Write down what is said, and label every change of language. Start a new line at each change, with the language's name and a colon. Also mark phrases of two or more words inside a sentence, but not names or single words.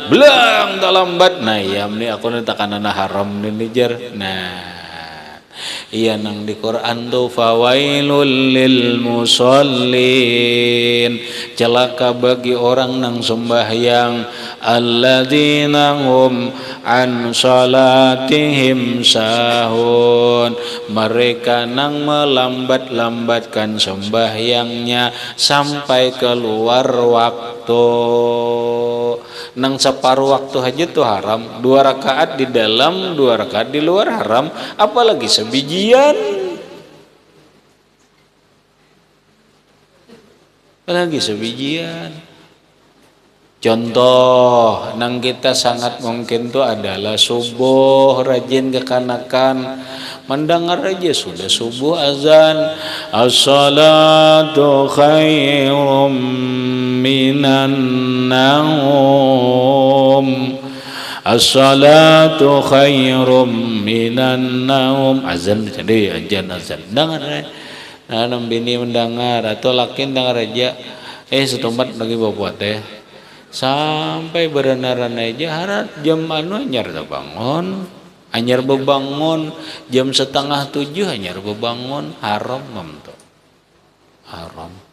Banjar: Belang tak lambat. Nah ya ini aku nanti karena haram ini jar. Nah iya nang di Quran tuh
Arabic: fawailul lil musallin,
Banjar: celaka bagi orang nang sembahyang
Arabic: alladzina hum an salatihim sahun,
Banjar: mereka nang melambat-lambatkan sembahyangnya sampai keluar waktu. Nang separuh waktu aja tuh haram, 2 rakaat di dalam 2 rakaat di luar haram, apalagi sebijian, contoh nang kita sangat mungkin tuh adalah subuh, rajin kekanakan mendengar aja sudah subuh azan,
Arabic: as-salatu khairum minan
Banjar: naum,
Arabic: as-salatu khairum minan naum,
Banjar: azan jadi azan dengar nah bini mendengar atau laki dengar aja setempat lagi bawa teh sampai berenaran aja harap jam anyar bangun, anyar bebangun jam 6:30 anyar bebangun, haram tuh haram.